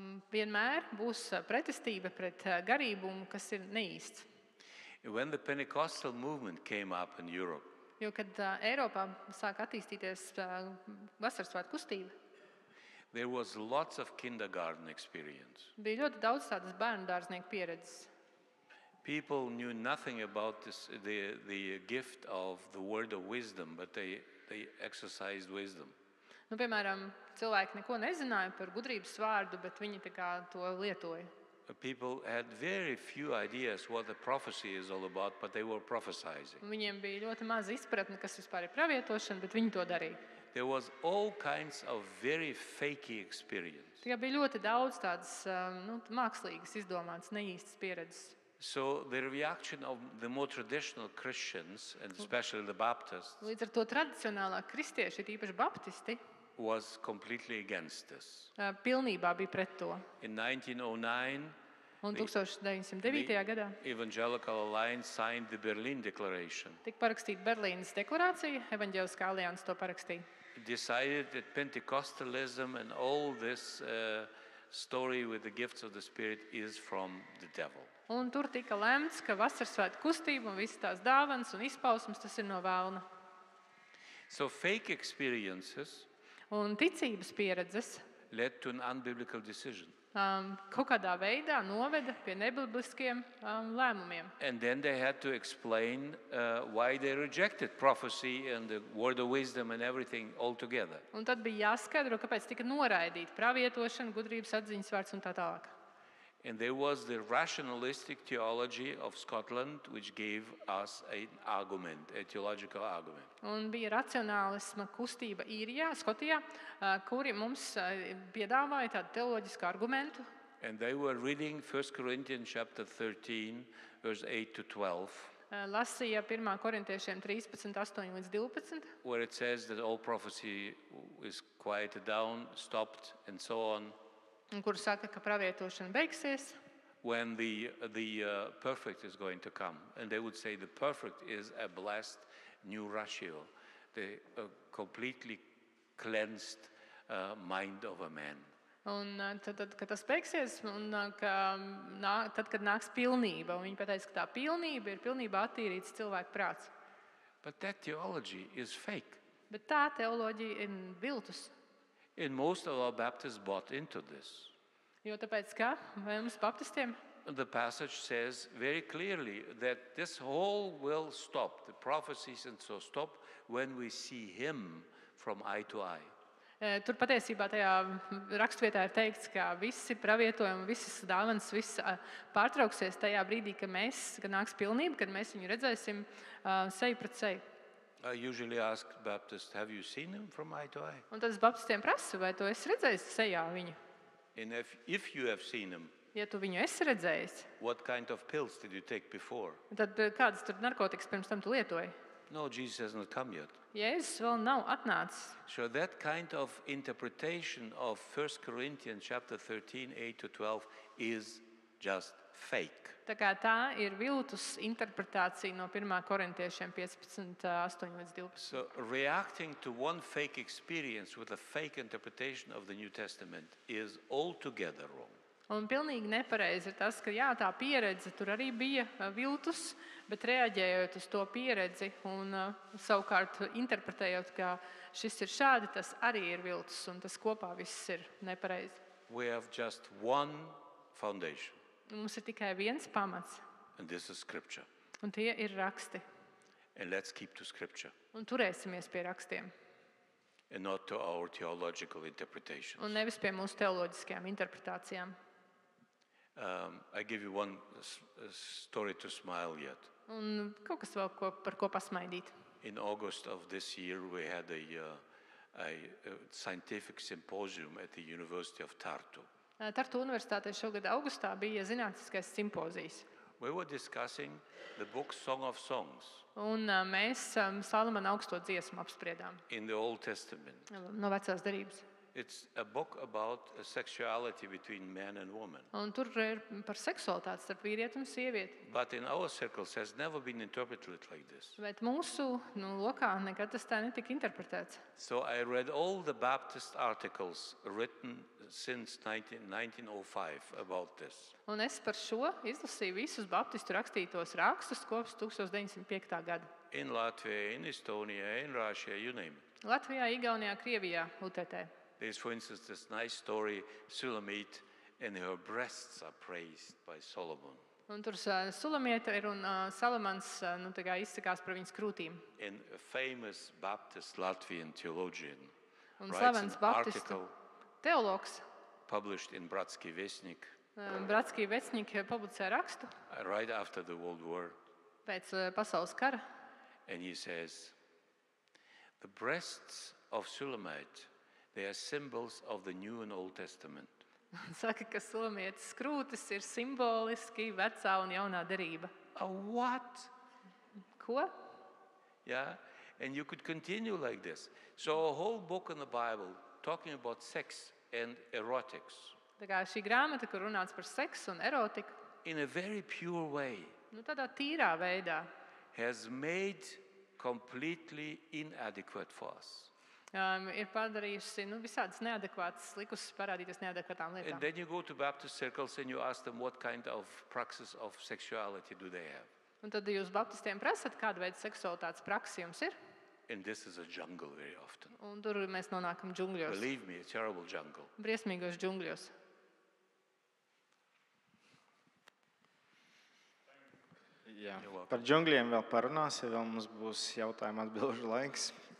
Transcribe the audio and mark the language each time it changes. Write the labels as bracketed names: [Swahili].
[Latvian] Vienmēr būs pretestība pret garībumu, kas ir neīsts. [English] When the Pentecostal movement came up in Europe, [Latvian] Jo, kad Eiropā sāk attīstīties vasaras svētku kustība, [English] there was lots of kindergarten experience. [Latvian] bija ļoti daudz tādas bērnu dārznieku pieredzes. [English] People knew nothing about the gift of the word of wisdom, but they exercised wisdom. [Latvian] Piemēram, cilvēki neko nezināja par gudrības vārdu, bet viņi tā kā to lietoja. [English] People had very few ideas what the prophecy is all about, but they were prophesying. [Latvian] Viņiem bija ļoti maz izpratne, kas vispār ir pravietošana, bet viņi to darīja. [English] There was all kinds of very fakey experience. [Latvian] Tikai bija ļoti daudz tādas mākslīgas, izdomātas, neīstas pieredzes. [English] So the reaction of the more traditional Christians, and especially the Baptists, [Latvian] Līdz ar to tradicionālā kristieši, īpaši baptisti, [English] was completely against this. [Latvian] pilnībā bija pret to. [English] In 1909, [Latvian] Un 1909. gadā [English] Evangelical Alliance signed the Berlin Declaration. [Latvian] tika parakstīta Berlīnes deklarācija, Evaņģēliskā alianse to parakstīja. [English] Decided that Pentecostalism and all this story with the gifts of the Spirit is from the devil. [Latvian] Un tur tika lemts, ka vasaras svētku kustība un visas tās dāvanas un izpausmes tas ir no vēlna. [English] So fake experiences [Latvian] Un ticības pieredzes [English] led to an unbiblical decision. [Latvian] kaut kādā veidā noveda pie nebibliskiem lēmumiem. [English] And then they had to explain why they rejected prophecy and the word of wisdom and everything altogether. [Latvian] Un tad bija jāskaidro, kāpēc tika noraidīta pravietošana, gudrības atziņas vārds un tā tālāk. [English] And there was the rationalistic theology of Scotland, which gave us an argument, a theological argument. [Latvian] Un bija racionālisma kustība Īrijā, Skotijā, kuri mums piedāvāja tādu teoloģisku argumentu. [English] And they were reading 1 Corinthians chapter 13, verse 8 to 12, [Latvian] Lasīja 1. korintiešiem 13, 8 līdz 12, [English] where it says that all prophecy is quieted down, stopped, and so on, [Latvian] un kur saka, ka pravietošana beigsies, [English] when the perfect is going to come. And they would say the perfect is a blessed new ratio, the completely cleansed mind of a man. [Latvian] Un tad, kad tas beigsies, un tad, kad nāks pilnība, un viņi pateica, ka tā pilnība ir pilnībā attīrīts cilvēku prāts. [English] But that theology is fake. [Latvian] Bet tā teoloģija ir viltus. [English] And most of our Baptists bought into this. [Latvian] Jo tāpēc, ka mums baptistiem [English] The passage says very clearly that this whole will stop, the prophecies and so stop when we see him from eye to eye. [Latvian] Tur patiesībā tajā rakstvietā ir teikts, ka visi pravietojumi, visas dāvanas, viss pārtrauksies tajā brīdī, kad nāks pilnība, kad mēs viņu redzēsim seju pret seju. [English] I usually ask Baptists, have you seen him from eye to eye? [Latvian] Un tad es baptistiem prasu, vai tu esi redzējis sejā viņu? [English] And if you have seen him, [Latvian] Ja tu viņu esi redzējis, [English] what kind of pills did you take before? [Latvian] tad kādas tur narkotikas pirms tam tu lietoji? [English] No, Jesus has not come yet. [Latvian] Jēzus vēl nav atnācis. [English] So that kind of interpretation of 1 Corinthians chapter 13, 8 to 12 is just fake. [Latvian] Tā kā tā ir viltus interpretācija no 1. korintiešiem 15, 8 līdz 12. [English] So reacting to one fake experience with a fake interpretation of the New Testament is altogether wrong. [Latvian] Un pilnīgi nepareizi ir tas, ka jā, tā pieredze tur arī bija viltus, bet reaģējot uz to pieredzi un savukārt interpretējot, ka šis ir šādi, tas arī ir viltus un tas kopā viss ir nepareizi. [English] We have just one foundation, [Latvian] Mums ir tikai viens pamats, [English] and this is Scripture. [Latvian] un tie ir raksti. [English] And let's keep to Scripture [Latvian] Un turēsimies pie rakstiem, [English] and not to our theological interpretations. [Latvian] un nevis pie mūsu teoloģiskajām interpretācijām. [English] I give you one story to smile yet. [Latvian] Un kaut kas vēl, par ko pasmaidīt. [English] In August of this year, we had a scientific symposium at the University of Tartu. [Latvian] Tartu universitātē šogad augustā bija zinātniskais simpozijs. [English] We were discussing the book Song of Songs [Latvian] Un mēs Salamana augsto dziesmu apspriedām [English] in the Old Testament. [Latvian] no vecās derības. [English] It's a book about sexuality between man and woman. [Latvian] Un tur ir par seksualitāti starp vīrieti un sievieti. [English] But in our circles has never been interpreted like this. [Latvian] Bet mūsu lokā nekad tas tā netika interpretēts. [English] So I read all the Baptist articles written since 1905 about this. [Latvian] Un es par šo izlasīju visus baptistu rakstītos rakstus kopš 1905. gada. [English] In Latvia, in Estonia, in Russia, you name it. [Latvian] Latvijā, Igaunijā, Krievijā, UTT. [English] There's, for instance, this nice story, Sulamite, and her breasts are praised by Solomon. [Latvian] Un tur Sulamieta ir un Salamans izsakās par viņas krūtīm. [English] And a famous Baptist Latvian theologian [Latvian] Un [English] writes [Latvian] slavens [English] an [Latvian] baptistu [English] article [Latvian] teologs [English] published in Bratski Vesnik [Latvian] Bratskij Vecņik publicē rakstu [English] right after the World War. [Latvian] pēc pasaules kara. [English] And he says, the breasts of Sulamite, they are symbols of the New and Old Testament. [Latvian] Saka, ka Sulamietas krūtis ir simboliski vecā un jaunā derība. [English] A what? [Latvian] Ko? [English] Yeah, and you could continue like this. So a whole book in the Bible talking about sex and erotics [Latvian] Tā kā šī grāmata, kur runāts par seksu un erotiku, [English] in a very pure way [Latvian] tādā tīrā veidā [English] has made completely inadequate for us. [Latvian] Ir padarījusi visādas neadekvātas, likusi parādīties neadekvātām [English] And [Latvian] lietām. [English] then you go to Baptist circles and you ask them what kind of praxis of sexuality do they have. [Latvian] Un tad jūs baptistiem prasat, kāda veida seksualitātes praksi jums ir, [English] And this is a jungle very often. [Latvian] un tur mēs nonākam džungļos, [English] Believe me, a terrible jungle. [Latvian] briesmīgos džungļos. Jā, [English] You're welcome. [Latvian] par džungļiem vēl parunāsim, vēl mums būs jautājumu atbilžu laiks.